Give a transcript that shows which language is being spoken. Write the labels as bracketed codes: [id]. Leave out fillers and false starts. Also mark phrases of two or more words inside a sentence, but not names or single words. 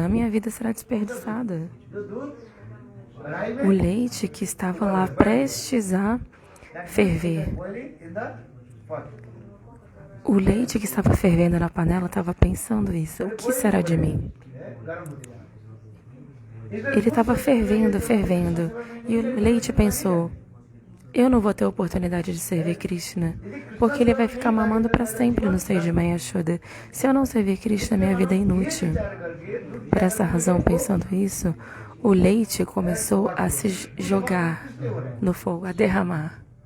[pt] A minha vida será desperdiçada. [hi] जो दूध कढ़ाई [pt] O [hi] में [pt] leite que estava lá prestes a ferver. [en] boiling in the pot. [pt] O leite que estava fervendo na panela estava pensando isso. O que será de mim? [hi] गर्म हो गया। [pt] Ele estava fervendo, fervendo. E o leite pensou, eu não vou ter oportunidade de servir Krishna, porque ele vai ficar mamando para sempre no seio de Mãe Yashoda. Se eu não servir Krishna, minha vida é inútil. Por essa razão, pensando isso, o leite começou a se jogar no fogo, a derramar.